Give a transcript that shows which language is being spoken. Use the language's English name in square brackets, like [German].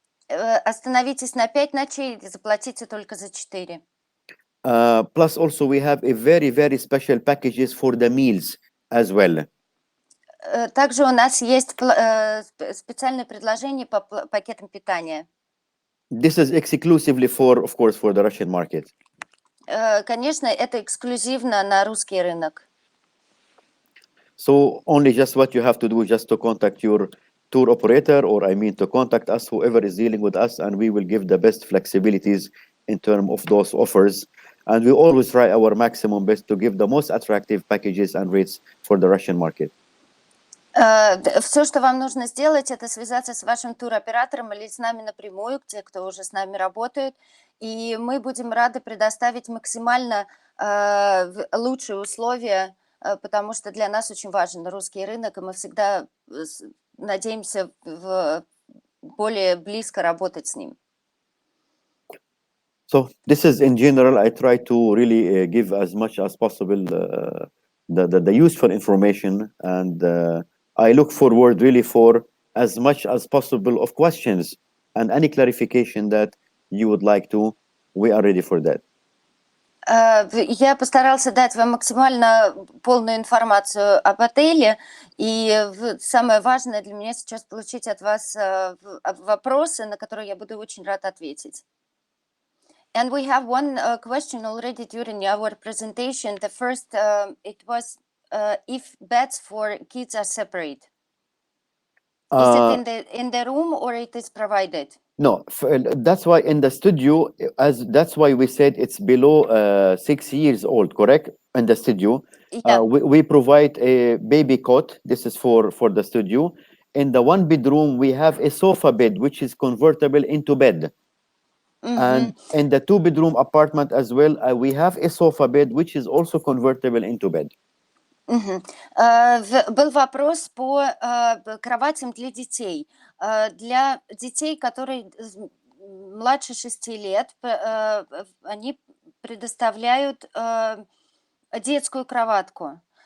[Russian] Остановитесь на 5 ночей и заплатите только за 4. [English] Plus also we have a very, very special packages for the meals as well. [Russian] Также у нас есть специальное предложение по пакетам питания. [English] This is exclusively of course, for the Russian market. [Russian] Конечно, это эксклюзивно на русский рынок. [English] So only just what you have to do, just to contact your tour operator, or to contact us, whoever is dealing with us, and we will give the best flexibilities in terms of those offers. And we always try our maximum best to give the most attractive packages and rates for the Russian market. [Russian] Все, что вам нужно сделать, это связаться с вашим туроператором или с нами напрямую, те, кто уже с нами работают, и мы будем рады предоставить максимально лучшие условия, потому что для нас очень важен русский рынок, и мы всегда надеемся более близко работать с ним. [English] So this is in general, I try to really give as much as possible the useful information, and I look forward really for as much as possible of questions and any clarification that you would like to. We are ready for that. [Russian] Я постарался дать вам максимально полную информацию об отеле, и самое важное для меня сейчас получить от вас вопросы, на которые я буду очень рад ответить. [English] And we have one question already during our presentation. The first, it was if beds for kids are separate. Is it in the room or it is provided? No, that's why in the studio, that's why we said it's below 6 years old, correct? In the studio, Yeah. we provide a baby cot. This is for the studio. In the one bedroom, we have a sofa bed which is convertible into bed. And in the two bedroom apartment as well, we have a sofa bed which is also convertible into bed. [Russian] Был вопрос по кроватям для детей. Для детей, которые младше 6 лет, они предоставляют детскую кроватку.